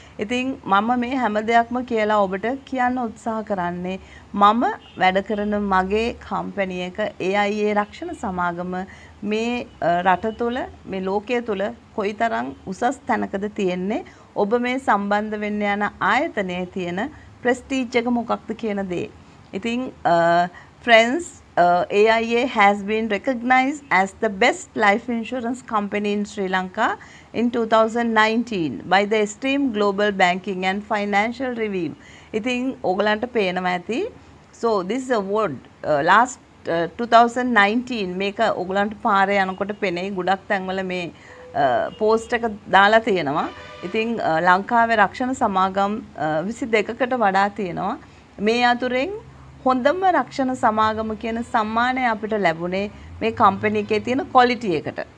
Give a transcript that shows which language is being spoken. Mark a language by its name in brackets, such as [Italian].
[Sinhala] ඉතින් මම මේ හැම දෙයක්ම කියලා ඔබට කියන්න උත්සාහ කරන්නේ මම වැඩ කරන මගේ කම්පැනි එක AIA රක්ෂණ සමාගම මේ රට තුළ මේ ලෝකයේ තුළ කොයිතරම් උසස් තැනකද තියෙන්නේ ඔබ මේ සම්බන්ධ වෙන්න යන ආයතනයේ තියෙන ප්‍රෙස්ටීජ් එක මොකක්ද කියන දේ. [English] ඉතින් friends, AIA has been recognized as the best life insurance company in Sri Lanka in 2019 by the esteemed Global Banking and Financial Review. [Sinhala] ඉතින් ඕගලන්ට පේනවා ඇති. [English] So this award last 2019 [Sinhala] මේක ඕගලන්ට පාරේ යනකොට පෙනේ ගොඩක් තැන්වල මේ පෝස්ට් එක දාලා තියෙනවා. ඉතින් ලංකාවේ රක්ෂණ සමාගම් 22කට වඩා තියෙනවා. මේ අතුරෙන් හොඳම රක්ෂණ සමාගම කියන සම්මානය අපිට ලැබුණේ මේ කම්පැනි එකේ තියෙන ක්වොලිටි එකට.